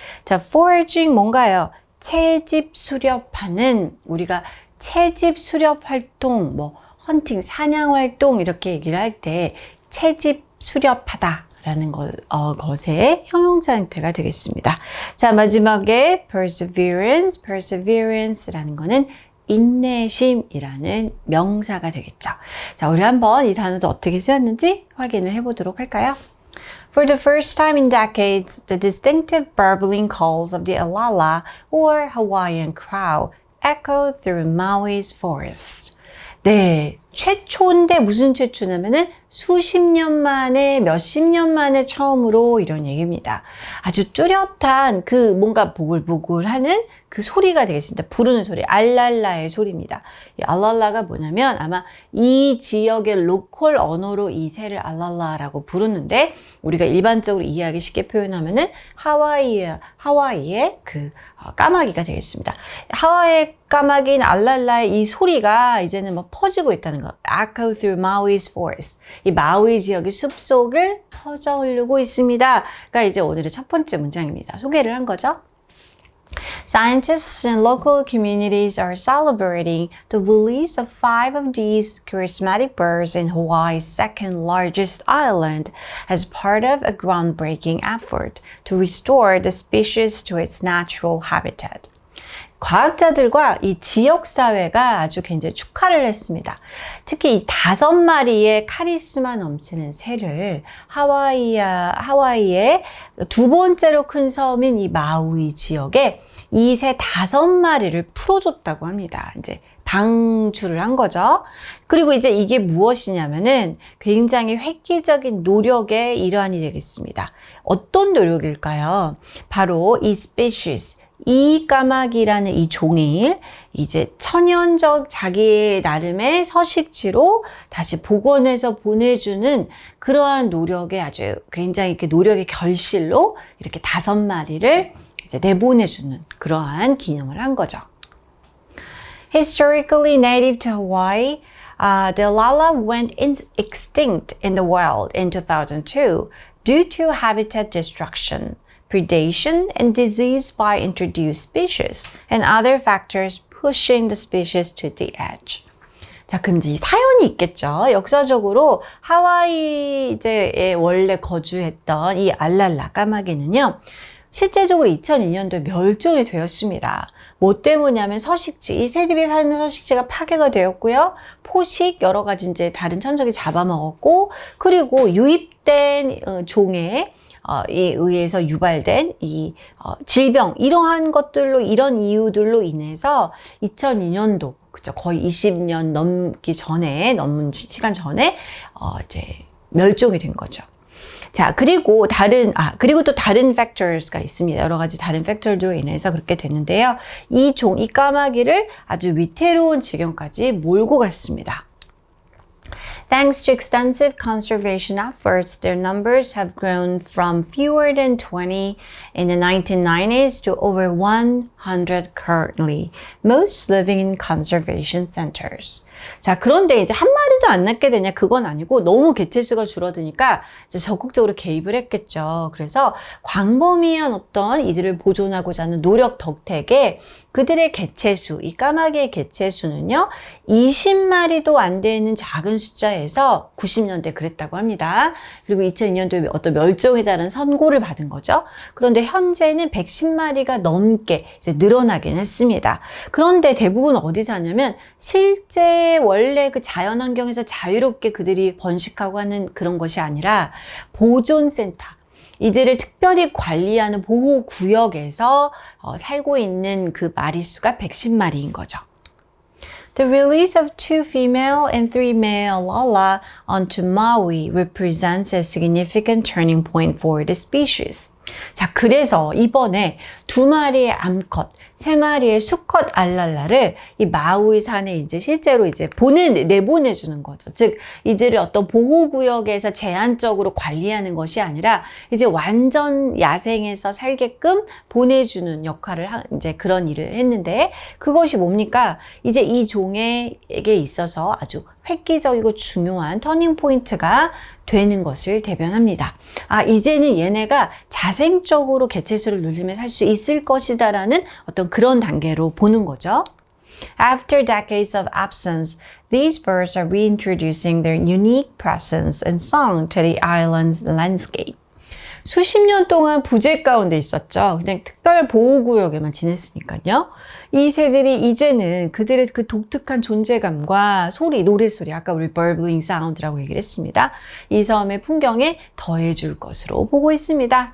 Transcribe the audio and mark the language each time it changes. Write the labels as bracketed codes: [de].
[ko] 자, foraging 뭔가요? 채집 수렵하는, 우리가 채집 수렵 활동, 뭐 헌팅, 사냥 활동 이렇게 얘기를 할 때 채집 수렵하다 라는 것의 형용사 형태가 되겠습니다. 자, 마지막에 perseverance라는 거는 인내심이라는 명사가 되겠죠. 자, 우리 한번 이 단어도 어떻게 쓰였는지 확인을 해보도록 할까요? [en] For the first time in decades, the distinctive burbling calls of the alala or Hawaiian crow echo through Maui's forest. [ko] 네, 최초인데 무슨 최초냐면은 수십 년 만에, 몇십 년 만에 처음으로 이런 얘기입니다. 아주 뚜렷한 그 뭔가 보글보글하는 그 소리가 되겠습니다. 부르는 소리, 알랄라의 소리입니다. 이 알랄라가 뭐냐면 아마 이 지역의 로컬 언어로 이 새를 알랄라라고 부르는데 우리가 일반적으로 이해하기 쉽게 표현하면은 하와이의 그 까마귀가 되겠습니다. 하와이의 까마귀인 알랄라의 이 소리가 이제는 막 퍼지고 있다는 거. [en] Echo through Maui's forest. [ko] 이 마우이 지역의 숲속을 퍼져 흐르고 있습니다. 가 이제 오늘의 첫 번째 문장입니다. 소개를 한 거죠. [en] Scientists and local communities are celebrating the release of 5 of these charismatic birds in Hawaii's second largest island as part of a groundbreaking effort to restore the species to its natural habitat. [ko] 과학자들과 이 지역사회가 아주 굉장히 축하를 했습니다. 특히 이 5마리의 카리스마 넘치는 새를 하와이의 두 번째로 큰 섬인 이 마우이 지역에 이 새 5마리를 풀어줬다고 합니다. 이제 방출을 한 거죠. 그리고 이제 이게 무엇이냐면은 굉장히 획기적인 노력의 일환이 되겠습니다. 어떤 노력일까요? 바로 이 species, 이 까마귀라는 이 종이 이제 천연적 자기 나름의 서식지로 다시 복원해서 보내주는 그러한 노력의 아주 굉장히 이렇게 노력의 결실로 이렇게 5마리를 이제 내보내주는 그러한 기념을 한 거죠. [en] Historically native to Hawaii, the alala went extinct in the wild in 2002 due to habitat destruction, predation, and disease by introduced species, and other factors pushing the species to the edge. [ko] 자, 그럼 이제 이 사연이 있겠죠. 역사적으로 하와이에 원래 거주했던 이 알랄라 까마귀는요, 실제적으로 2002년도에 멸종이 되었습니다. 뭐 때문이냐면 서식지, 이 새들이 사는 서식지가 파괴가 되었고요. 포식, 여러 가지 이제 다른 천적이 잡아먹었고, 그리고 유입된 종에 의해서 유발된 이 질병, 이러한 것들로, 이런 이유들로 인해서 2002년도, 그죠, 거의 20년 넘기 전에, 넘은 시간 전에 이제 멸종이 된 거죠. 자, 그리고 또 다른 factors가 있습니다. 여러 가지 다른 팩터들로 인해서 그렇게 됐는데요. 이 까마귀를 아주 위태로운 지경까지 몰고 갔습니다. [en] Thanks to extensive conservation efforts, their numbers have grown from fewer than 20 in the 1990s to over 100 currently, most living in conservation centers. [ko] 자, 그런데 이제 한 마리도 안 낳게 되냐? 그건 아니고 너무 개체수가 줄어드니까 이제 적극적으로 개입을 했겠죠. 그래서 광범위한 어떤 이들을 보존하고자 하는 노력 덕택에 그들의 개체수, 이 까마귀의 개체수는요, 20마리도 안 되는 작은 숫자에서 90년대 그랬다고 합니다. 그리고 2002년도에 어떤 멸종에 따른 선고를 받은 거죠. 그런데 현재는 110마리가 넘게 이제 늘어나긴 했습니다. 그런데 대부분 어디 사냐면 실제 원래 그 자연 환경에서 자유롭게 그들이 번식하고 하는 그런 것이 아니라 보존센터, 이들을 특별히 관리하는 보호구역에서 살고 있는 그 마리수가 110마리인 거죠. [en] The release of 2 female and 3 male lala onto Maui represents a significant turning point for the species. [ko] 자, 그래서 이번에 2마리의 암컷, 3마리의 수컷 알랄라를 이 마우이 산에 이제 실제로 이제 내보내주는 거죠. 즉, 이들을 어떤 보호구역에서 제한적으로 관리하는 것이 아니라 이제 완전 야생에서 살게끔 보내주는 역할을 이제 그런 일을 했는데, 그것이 뭡니까? 이제 이 종에게 있어서 아주 획기적이고 중요한 터닝 포인트가 되는 것을 대변합니다. 아, 이제는 얘네가 자생적으로 개체수를 늘리며 살 수 있을 것이다라는 어떤 그런 단계로 보는 거죠. [en] After decades of absence, these birds are reintroducing their unique presence and song to the island's landscape. [ko] 수십 년 동안 부재 가운데 있었죠. 그냥 특별 보호구역에만 지냈으니까요. 이 새들이 이제는 그들의 그 독특한 존재감과 소리, 노래소리, 아까 우리 [en] burbling sound [ko] 라고 얘기를 했습니다. 이 섬의 풍경에 더해줄 것으로 보고 있습니다.